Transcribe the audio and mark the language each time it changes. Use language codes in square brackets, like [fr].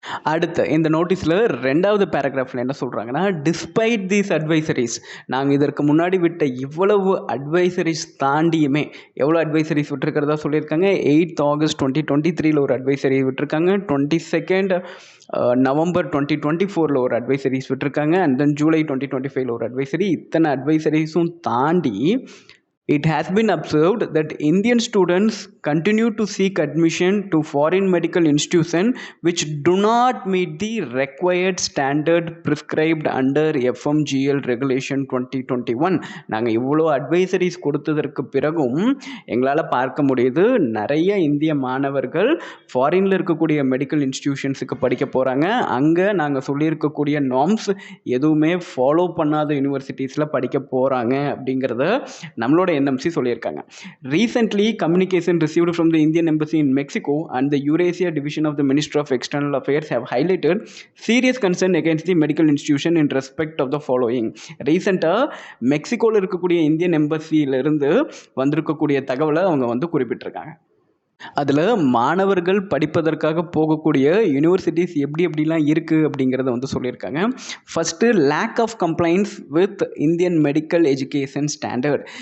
[ta] அடுத்து இந்த நோட்டீஸில் 2வது பேராகிராஃபில் என்ன சொல்கிறாங்கன்னா, [en] despite these advisories, [ta] நாங்கள் இதற்கு முன்னாடி விட்ட இவ்வளவு அட்வைசரிஸ் தாண்டியுமே எவ்வளோ அட்வைசரிஸ் விட்டுருக்கிறதா சொல்லியிருக்காங்க. 8th August 2023 ஒரு அட்வைசரி விட்டுருக்காங்க. 22nd November 2024 ஒரு அட்வைசரிஸ் விட்டுருக்காங்க. [en] And then July 2025 ஒரு advisory. [ta] இத்தனை அட்வைசரிஸும் தாண்டி [en] it has been observed that Indian students continue to seek admission to foreign medical institutions which do not meet the required standard prescribed under FMGL Regulation 2021. [ta] நாங்கள் இவ்வளோ advisories கொடுத்ததற்கு பிறகும் எங்களால் பார்க்க முடியுது நிறைய இந்திய மாணவர்கள் ஃபாரினில் இருக்கக்கூடிய மெடிக்கல் இன்ஸ்டிடியூஷன்ஸுக்கு படிக்க போகிறாங்க. அங்கே நாங்கள் சொல்லியிருக்கக்கூடிய நார்ம்ஸ் எதுவுமே ஃபாலோ பண்ணாத யூனிவர்சிட்டிஸில் படிக்க போகிறாங்க அப்படிங்கிறத நம்மளோட NMC சொல்லியிருக்காங்க. [en] Recently, communication received from the Indian Embassy in Mexico and the Eurasia Division of the Ministry of External Affairs have highlighted serious concern against the medical institution in respect of the following. [ta] ரீசெண்டாக மெக்சிகோவில் இருக்கக்கூடிய Indian எம்பசியிலிருந்து வந்திருக்கக்கூடிய தகவலை அவங்க வந்து குறிப்பிட்டிருக்காங்க. அதில் மாணவர்கள் படிப்பதற்காக போகக்கூடிய யூனிவர்சிட்டிஸ் எப்படிலாம் இருக்குது அப்படிங்கிறத வந்து சொல்லியிருக்காங்க. [en] First lack of complaints with Indian medical education standard.